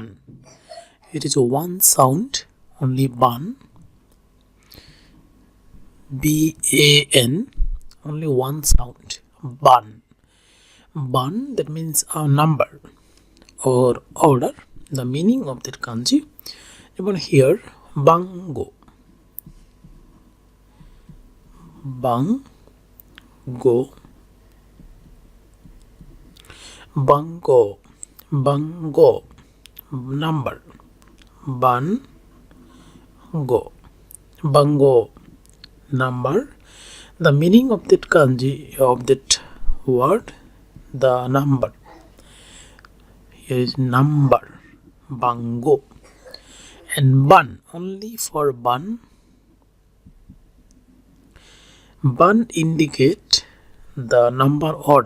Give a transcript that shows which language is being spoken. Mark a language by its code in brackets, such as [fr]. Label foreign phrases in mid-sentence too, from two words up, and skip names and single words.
[en] It is one sound, only ban. B-A-N, only one sound, ban. Ban, that means a number or order. The meaning of that kanji. Even here, bango. Bango. Bango, bango, number, bango, bango, number. The meaning of that kanji, of that word, the number. Here is number, bango, and ban, only for ban. Ban indicate the number order.